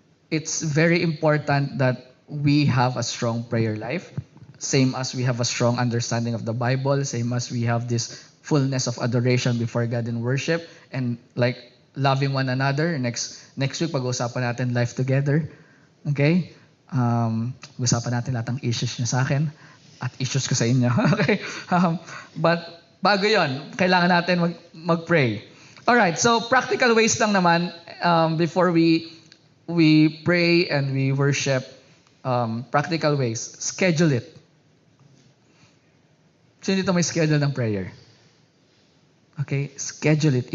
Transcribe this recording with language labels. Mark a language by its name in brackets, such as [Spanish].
[English] It's very important that we have a strong prayer life. Same as we have a strong understanding of the Bible, same as we have this fullness of adoration before God in worship, and like loving one another. [Filipino] Next week, pag-uusapan natin [English] life together. [Filipino] Okay? Usapan natin lahat ng issues niya sa akin at issues ko sa inyo. Okay? But bago yon, kailangan natin mag-pray. [English] Alright, so practical ways lang naman before we pray and we worship. Practical ways. Schedule it. [Filipino] Sino dito may schedule ng prayer? Okay? Schedule it.